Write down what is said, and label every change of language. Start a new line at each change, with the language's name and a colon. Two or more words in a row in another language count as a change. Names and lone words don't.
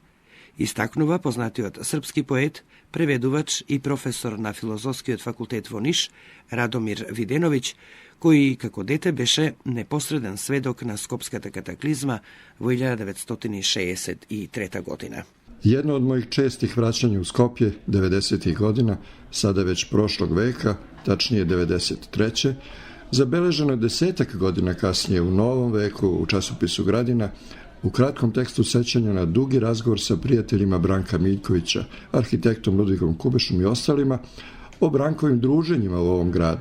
Macedonian: Истакнува познатиот српски поет, преведувач и професор на Филозофскиот факултет во Ниш, Радомир Виденовиќ, кој како дете беше непосреден сведок на Скопската катаклизма во 1963 година.
Serbian: Jedno od mojih čestih vraćanja u Skopje 90. godina, sada već prošlog veka, tačnije 93. zabeleženo je 10 godina kasnije u novom veku u časopisu Gradina, u kratkom tekstu sećanja na dugi razgovor sa prijateljima Branka Miljkovića, arhitektom Ludvigom Kubešom i ostalima, o Brankovim druženjima u ovom gradu.